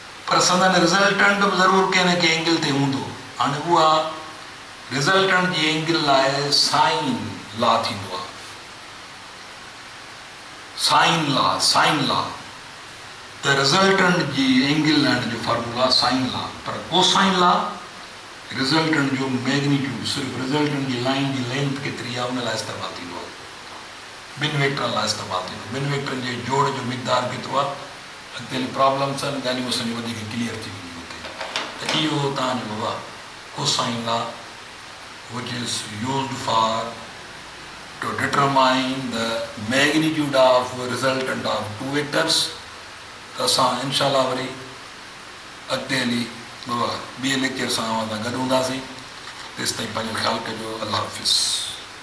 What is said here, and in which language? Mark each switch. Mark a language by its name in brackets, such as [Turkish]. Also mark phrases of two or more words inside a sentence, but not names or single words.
[Sindhi] पर पर संदन रिज़ल्टेंट बि ज़रूरु कंहिं न कंहिं एंगल ते हूंदो। हाणे उहा रिज़ल्टेंट जी एंगल लाइ [English] sine law [Sindhi] थींदो आहे, [English] sine law [Sindhi] त रिज़ल्टेंट जी एंगल लाइण जो फॉर्मूला [English] sine law. [Sindhi] पर [English] cosine law resultant [Sindhi] जो मैग्नीट्यूड, सिर्फ़ु रिज़ल्टेंट जी लाइन जी लेंथ केतिरी आहे उन लाइ इस्तेमालु थींदो आहे, ॿिनि वेक्टरनि लाइ इस्तेमालु थींदो। ॿिनि वेक्टरनि जे जोड़ जो मिक़दार केतिरो आहे, अॻिते प्रॉब्लम्स आहिनि, ॻाल्हियूं असांजी वधीक क्लियर थी वेंदियूं हुते। त इहो तव्हांजो बाबा कोसाइन लॉ [English] which is used for to determine the magnitude of resultant of two vectors। [Sindhi] त असां इंशाअल्लाह वरी अॻिते हली बाबा ॿिए लेक्चर सां गॾु हूंदासीं। तेसि ताईं पंहिंजो ख़्यालु कजो। अल्लाह हाफ़िज़।